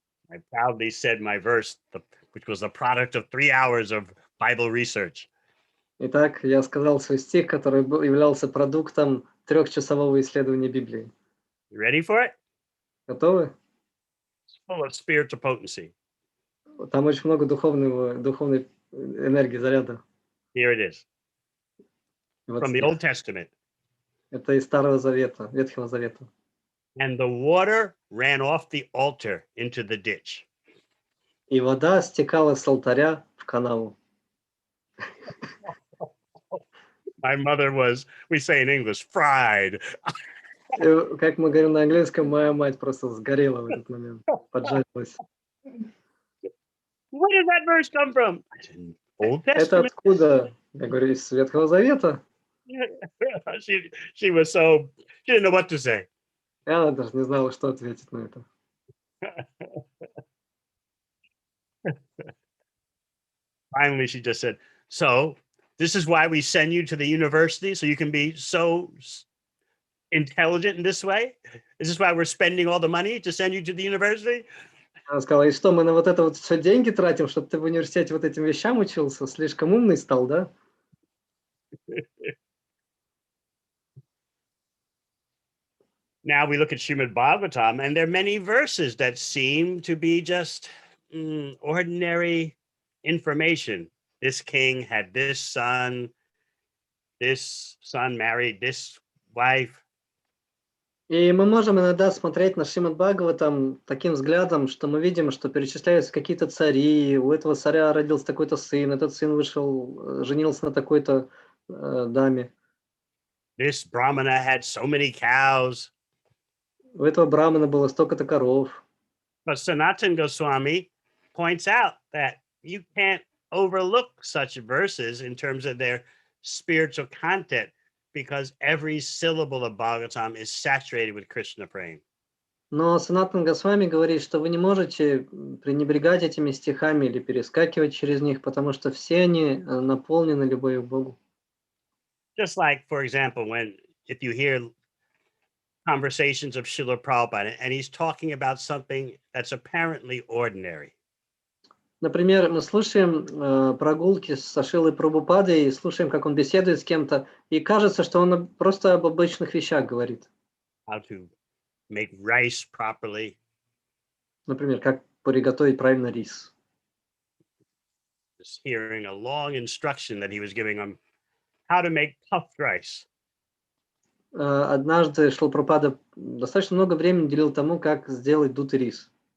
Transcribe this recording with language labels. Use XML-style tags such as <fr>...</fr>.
<en>I proudly said my verse, which was the product of 3 hours of Bible research.</en> <ru>Итак, я сказал свой стих, который являлся продуктом трехчасового исследования Библии.</ru> <en>You ready for it?</en> <ru>Готовы?</ru> <en>It's full of spiritual potency.</en> <ru>Там очень много духовной энергии, заряда.</ru> <en>Here it is</en> <ru>И вот</ru> <en>from the Old</en> <ru>стих.</ru> <en>Testament.</en> <ru>Это из Старого Завета, Ветхого Завета.</ru> <en>And the water ran off the altar into the ditch.</en> <ru>И вода стекала с алтаря в канаву.</ru> <en>My mother was, we say in English, fried.</en> <ru>И, как мы говорим на английском, моя мать просто сгорела в этот момент, поджарилась.</ru> <en>Where did that verse come from? I said, Old</en> <ru>Это</ru> <en>Testament.</en> <ru>откуда? Я говорю: из Ветхого Завета.</ru> <en>She was so, she didn't know what to say.</en> <ru>И она даже не знала, что ответить на это.</ru> <en>Finally, she just said, so this is why we send you to the university, so you can be so intelligent in this way? Is this why we're spending all the money to send you to the university?</en> <ru>Она сказала: "И что, мы на вот это вот все деньги тратим, чтобы ты в университете вот этим вещам учился? Слишком умный стал, да?"</ru> <en>Now we look at Srimad Bhagavatam, and there are many verses that seem to be just ordinary information. This king had this son married this wife.</en> <ru>И мы можем иногда смотреть на Шримад Бхагаватам таким взглядом, что мы видим, что перечисляются какие-то цари, у этого царя родился такой-то сын, этот сын вышел, женился на такой-то, даме,</ru> <en>This Brahmana had so many cows.</en> <ru>у этого брамана было столько-то коров.</ru> <en>But Sanatan Goswami points out that you can't overlook such verses in terms of their spiritual content because every syllable of Bhagavatam is saturated with Krishna praying.</en> <ru>Но Санатан Госвами говорит, что вы не можете пренебрегать этими стихами или перескакивать через них, потому что все они наполнены любовью к Богу.</ru> <en>Just like, for example, if you hear conversations of Srila Prabhupada and he's talking about something that's apparently ordinary.</en> <ru>Например, мы слушаем прогулки с Ашилой Прабхупадой и слушаем, как он беседует с кем-то, и кажется, что он просто об обычных вещах говорит.</ru> <en>How to make rice properly.</en> <ru>Например, как приготовить правильно рис.</ru> <en>Just hearing a long instruction that he was giving him how to make puffed rice.</en> <ru>однажды Шрила Прабхупада достаточно много времени уделил тому, как сделать дутый рис.</ru>